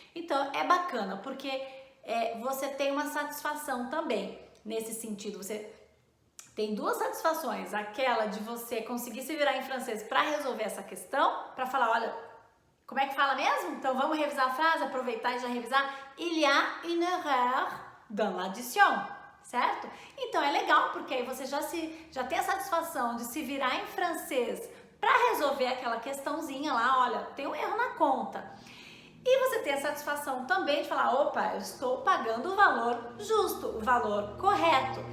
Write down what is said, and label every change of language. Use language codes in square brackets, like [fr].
[pt] Então é bacana, porque você tem uma satisfação também, nesse sentido, você tem duas satisfações, aquela de você conseguir se virar em francês para resolver essa questão, para falar, olha, como é que fala mesmo? Então vamos revisar a frase, aproveitar e já revisar. [fr] Il y a une erreur dans l'addition, certo? [pt] Então é legal, porque aí você já tem a satisfação de se virar em francês para resolver aquela questãozinha lá, olha, tem um erro na conta. E você tem a satisfação também de falar, opa, eu estou pagando o valor justo, o valor correto.